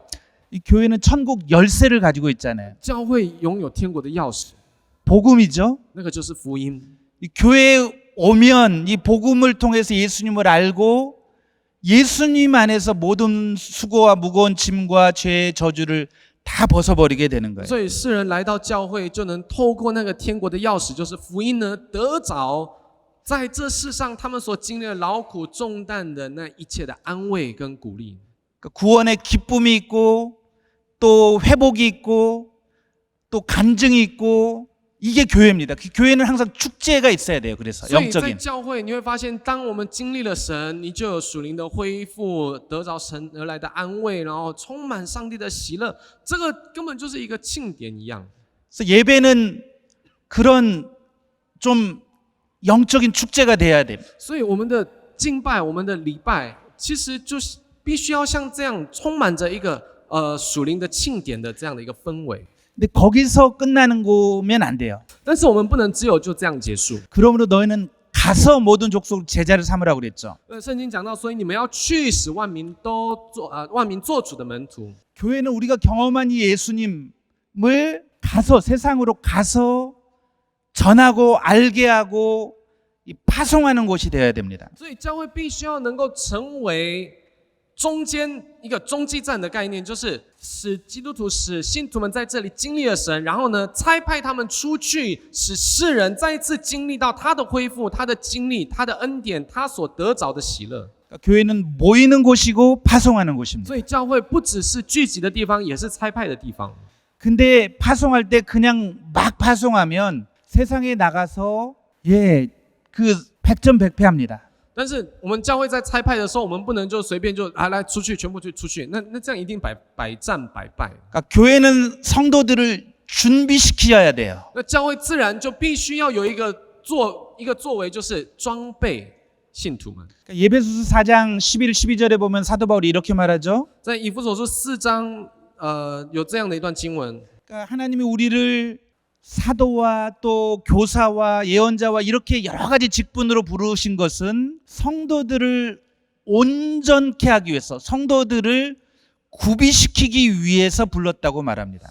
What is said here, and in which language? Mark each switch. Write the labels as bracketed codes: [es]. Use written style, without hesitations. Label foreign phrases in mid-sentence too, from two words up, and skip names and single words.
[ko] 이 교회는 천국 열쇠를 가지고 있잖아요. [zh] 教会拥有天国的钥匙， [ko] 복음이죠. [zh] 那个就是福音。 [ko] 이 교회에 오면 이 복음을 통해서 예수님을 알고 예수님 안에서 모든 수고와 무거운 짐과 죄의 저주를 다 벗어버리게 되는 거예요. [zh] 所以世人来到教会，就能透过那个天国的钥匙，就是福音呢，得着在这世上他们所经历的劳苦重担的那一切的安慰跟鼓励。 [ko] 구원의 기쁨이 있고 또 회복이 있고 또 간증이 있고 이게 교회입니다. 그 교회는 항상 축제가 있어야 돼요. 그래서 [zh] 所以在 [ko] 영적인. [zh] 教会你会发现，当我们经历了神，你就有属灵的恢复，得着神而来的安慰，然后充满上帝的喜乐。这个根本就是一个庆典一样。 [ko] 그래서 예배는 그런 좀 영적인 축제가 돼야 됩니다. [zh] 所以我们的敬拜，我们的礼拜，其实就是必须要像这样，充满着一个属灵的庆典的这样的一个氛围。 [ko] 근데 거기서 끝나는 거면 안 돼요. [zh] 但是我们不能只有就这样结束。 [ko] 그러므로 너희는 가서 모든 족속 제자를 삼으라고 그랬죠. [zh] 圣经讲到，所以你们要去使万民都做万民做主的门徒。 [ko] 교회는 우리가 경험한 이 예수님을 가서 세상으로 가서 전하고 알게 하고 파송하는 곳이 되어야 됩니다. [zh] 所以教会必须要能够成为中间一个中继站的概念，就是使基督徒、使信徒们在这里经历了神，然后呢，差派他们出去，使世人再一次经历到他的恢复、他的经历、他的恩典、他所得着的喜乐。 [ko] 교회는 모이는 곳이고 파송하는 곳입니다. [zh] 所以教会不只是聚集的地方，也是差派的地方。 [ko] 근데 파송할 때 그냥 막 파송하면 세상에 나가서 그 백전백패합니다. [zh] 但是我们教会在差派的时候，我们不能就随便就来出去，全部就出去，那这样一定百战百败。 [ko] 그러니까 교회는 성도들을 준비시켜야 돼요. [zh] 那教会自然就必须要有一个作为，就是装备信徒们。 [ko] 그러니까 예배소서 4장 11, 12절에 보면 사도 바울이 이렇게 말하죠. [zh] 在以弗所书4章，有这样的一段经文。 [ko] 그러니까 하나님이 우리를 사도와 또 교사와 예언자와 이렇게 여러 가지 직분으로 부르신 것은 성도들을 온전케 하기 위해서, 성도들을 구비시키기 위해서 불렀다고 말합니다.